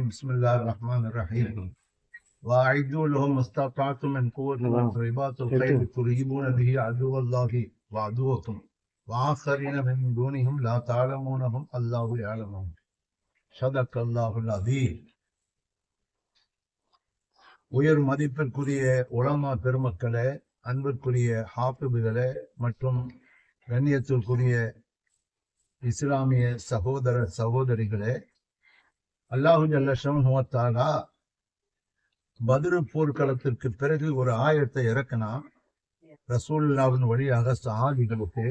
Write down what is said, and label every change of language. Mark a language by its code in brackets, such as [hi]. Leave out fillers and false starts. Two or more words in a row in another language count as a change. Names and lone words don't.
[ar] بسم الله الرحمن الرحيم. وأعدوا لهم ما استطعتم من قوة ومن رباط الخيل ترهبون به عدو الله وعدوكم وآخرين من دونهم لا تعلمونهم الله يعلمهم. صدق الله العظيم. [ta] உயர் மதிப்பிற்குரிய உலமா பெருமக்களே, அன்பிற்குரிய ஹாஃபிதுகளே மற்றும் கண்ணியத்திற்குரிய இஸ்லாமிய சகோதர சகோதரிகளே, [ar] الله جل شأنه وتعالى [ta] பத்ர் போர்க்களத்திற்கு பிறகு ஒரு ஆயத்தை இறக்கினா ரசூலுல்லாஹ்வின் வழியாக சஹாபிகளுக்கு.